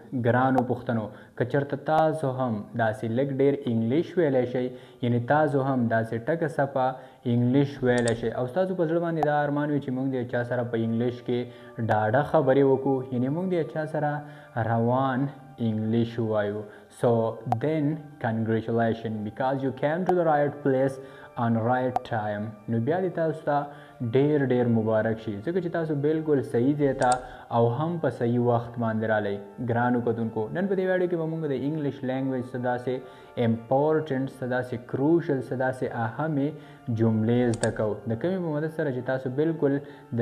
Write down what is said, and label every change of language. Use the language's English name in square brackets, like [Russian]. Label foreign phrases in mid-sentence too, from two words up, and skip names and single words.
[Pashto] ګرانو پښتنو که چېرته تاسو هم داسې لږ ډېر انګلیش ویلی شئ یعنې تاسو هم داسې ټکه سپه انګلیش ویلی شئ او ستاسو په زړه باندې دا ارمان وي چې موږ د چا سره په انګلیش کې ډاډه خبرې وکړو یعنې موږ د چا سره روان English وایو. [English] So then congratulations because you came to the right place on right time. [Pashto] نو بیا دې تاسو ته ډېر مبارک شي ځکه چې تاسو بالکل صحیح ځای ته او هم په صحیح وخت باندې رالی. ګرانو کتونکو نن په دې ویډیو کې به موږ د [English] English language [Pashto] څه داسې امپورټنټ څه داسې کروشل څه داسې اهمې جملې زده کوو د کومې په مدد سره چې تاسو بالکل د